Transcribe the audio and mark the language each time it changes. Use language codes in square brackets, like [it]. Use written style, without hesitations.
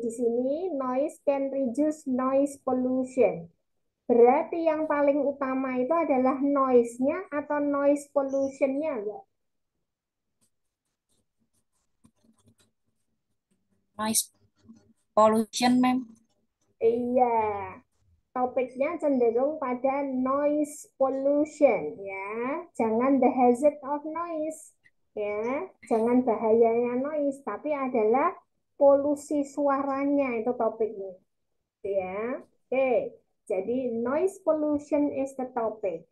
[id] Di sini [en] noise can reduce noise pollution. [id] Berarti yang paling utama itu adalah noise-nya atau noise pollution-nya, Mbak? Noise pollution, ma'am. Iya. Topiknya cenderung pada noise pollution ya. [en] Jangan the hazard of noise ya. [id] Jangan bahayanya noise, tapi adalah polusi suaranya itu topiknya. Ya. Oke. [en] Jadi noise pollution is the topic.